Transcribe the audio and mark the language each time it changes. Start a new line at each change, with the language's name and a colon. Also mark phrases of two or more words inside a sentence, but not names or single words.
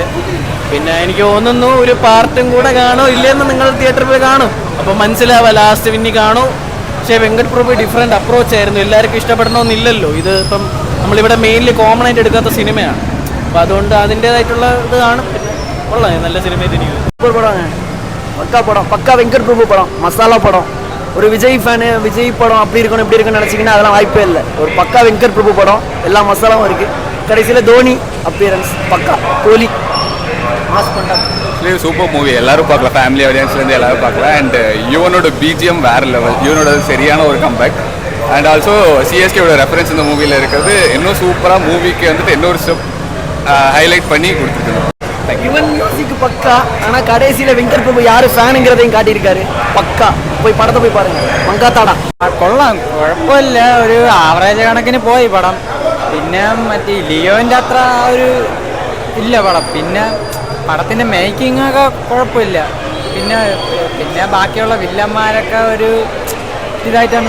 Malayalam: പിന്നെ എനിക്ക് തോന്നുന്നു ഒരു പാർട്ടും കൂടെ കാണോ ഇല്ലെന്ന് നിങ്ങൾ തിയേറ്ററിൽ പോയി കാണും, അപ്പം മനസ്സിലാവാം ലാസ്റ്റ് പിന്നെ കാണൂ. പക്ഷേ വെങ്കട് പ്രഭു
English: different approach
Malayalam: ആയിരുന്നു. എല്ലാവർക്കും ഇഷ്ടപ്പെടണമെന്നില്ലല്ലോ. ഇത് ഇപ്പം നമ്മളിവിടെ
English: mainly common
Malayalam: ആയിട്ട് എടുക്കാത്ത സിനിമയാണ്. അപ്പോൾ അതുകൊണ്ട് അതിൻ്റേതായിട്ടുള്ള ഇത് കാണും. കൊള്ളാം, നല്ല സിനിമയായിട്ട് എനിക്ക്
Tamil: சூப்பர் படம், பக்கா படம், பக்கா வெங்கட் பிரபு படம், மசாலா படம். ஒரு விஜய் ஃபேனு விஜய் படம் அப்படி இருக்கணும் இப்படி இருக்குன்னு நினச்சிங்கன்னா அதெல்லாம் வாய்ப்பே இல்லை. ஒரு பக்கா வெங்கட் பிரபு படம், எல்லா மசாலாவும் இருக்குது. கடைசியில் தோனி அப்பியரன்ஸ் பக்கா, கோலி மாஸ் பண்ணிட்டாங்க.
English: super movie,
Tamil: எல்லாரும் பார்க்கலாம்.
English: family audienceலேருந்து
Tamil: எல்லாரும் பார்க்கலாம். அண்ட் யுவனோட பிஜிஎம் வேறு லெவல். யுவனோட சரியான ஒரு கம்பேக்.
English: and also
Tamil: சிஎஸ்கேவோட ரெஃபரன்ஸ் இந்த மூவியில் இருக்கிறது இன்னும் சூப்பராக மூவிக்கு வந்துட்டு இன்னொரு
English: step highlight
Tamil: பண்ணி கொடுத்துருக்கணும். யுவன் மியூசிக் பக்கா. ஆனால் கடைசியில் வெங்கட் பிரபு யார் ஃபேனுங்கிறதையும் காட்டியிருக்காரு. பக்கா. போயி படத்தை போயி பாருங்க. மங்காத்தாடா
Malayalam: കൊള്ളാം, കുഴപ്പമില്ല. ഒരു ആവറേജ് കണക്കിന് പോയി പടം. പിന്നെ മറ്റേ ലിയോൻ്റെ അത്ര ഒരു ഇല്ല പടം. പിന്നെ പടത്തിൻ്റെ മേക്കിംഗ് ഒക്കെ കുഴപ്പമില്ല. പിന്നെ ബാക്കിയുള്ള വില്ലന്മാരൊക്കെ ഒരു ഇതായിട്ടാണ്.